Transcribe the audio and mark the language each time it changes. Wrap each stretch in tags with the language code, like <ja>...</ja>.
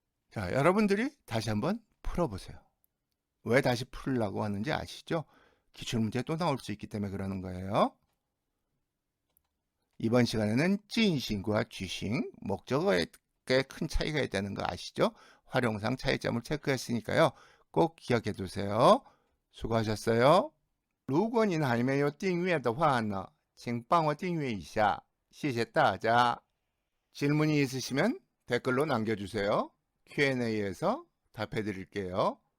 <ko>자, 여러분들이 다시 한번 풀어보세요. 왜 다시 풀으려고 하는지 아시죠? 기출문제 또 나올 수 있기 때문에 그러는 거예요. 이번 시간에는 찐싱과 쥐싱, 목적어에 꽤 큰 차이가 있다는 거 아시죠? 활용상 차이점을 체크했으니까요. 꼭 기억해 두세요. 수고하셨어요.</ko> <zh>如果您还没有订阅的话呢，请帮我订阅一下，谢谢大家.</zh> <ko>질문이 있으시면 댓글로 남겨주세요. Q&A에서 답해 드릴게요.</ko>